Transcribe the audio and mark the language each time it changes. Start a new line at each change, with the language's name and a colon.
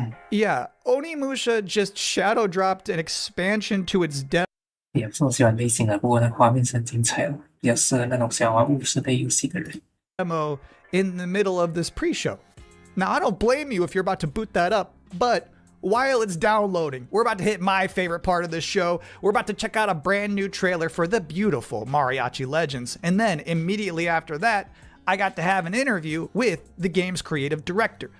English: Yeah, Onimusha just shadow dropped an expansion to its depth.
Chinese: 也不是我喜欢类型的，不过那画面是很精彩的，比较适合那种喜欢玩巫师类游戏的人。
English: Demo in the middle of this pre-show. Now, I don't blame you if you're about to boot that up, but while it's downloading, we're about to hit my favorite part of the show. We're about to check out a brand new trailer for the beautiful Mariachi Legends. And then immediately after that, I got to have an interview with the game's creative director.